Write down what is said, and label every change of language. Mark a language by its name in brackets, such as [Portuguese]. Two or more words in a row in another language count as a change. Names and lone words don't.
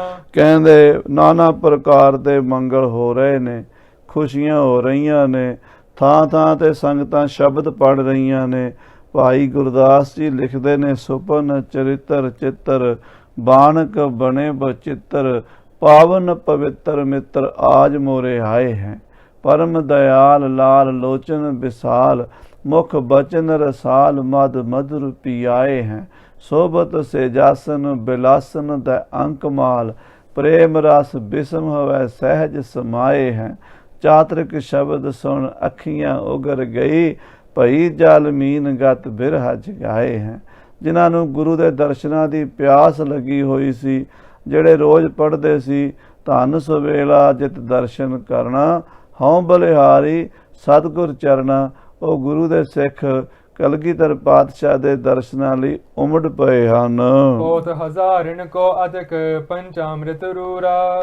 [Punjabi] ਕਹਿੰਦੇ ਨਾਨਾ ਪ੍ਰਕਾਰ ਦੇ ਮੰਗਲ ਹੋ ਰਹੇ ਨੇ, ਖੁਸ਼ੀਆਂ ਹੋ ਰਹੀਆਂ ਨੇ। ਥਾਂ ਤੇ ਸੰਗਤਾਂ ਸ਼ਬਦ ਪੜ੍ਹ ਰਹੀਆਂ ਨੇ। ਭਾਈ ਗੁਰਦਾਸ ਜੀ ਲਿਖਦੇ ਨੇ, [Braj] ਸੁਪਨ ਚਰਿੱਤਰ ਚਿੱਤਰ ਬਾਣਕ ਬਣੇ ਬਚਿੱਤਰ ਪਾਵਨ ਪਵਿੱਤਰ ਮਿੱਤਰ ਆਜ ਮੋਰੇ ਆਏ ਹੈ। परम दयाल लाल लोचन विशाल मुख बचन रसाल मद मधुर पियाए हैं। सोबत से जासन बिलासन द अंकमाल प्रेम रस बिसम हवै सहज समाए हैं। चातरिक शब्द सुन अखियां उगर गई भई जल मीन गत बिरह जगाए हैं। [Punjabi] ਜਿਨ੍ਹਾਂ ਨੂੰ ਗੁਰੂ ਦੇ ਦਰਸ਼ਨਾਂ ਦੀ ਪਿਆਸ ਲੱਗੀ ਹੋਈ ਸੀ, ਜਿਹੜੇ ਰੋਜ਼ ਪੜ੍ਹਦੇ ਸੀ ਧੰਨ ਸੁਵੇਲਾ ਜਿਤ ਦਰਸ਼ਨ ਕਰਨਾ ਹਉ ਬਲਿਹਾਰੀ ਸਤਿਗੁਰ ਚਰਨਾ। ਉਹ ਗੁਰੂ ਦੇ ਸਿੱਖ ਕਲਗੀਧਰ ਪਾਤਸ਼ਾਹ ਦੇ ਦਰਸ਼ਨਾਂ ਲਈ ਉਮੜ ਪਏ ਹਨ। [Braj] ਬਹੁਤ ਹਜ਼ਾਰਨ ਕੋ ਅਦਕ ਪੰਚਾਮ੍ਰਿਤ ਰੂਰਾ।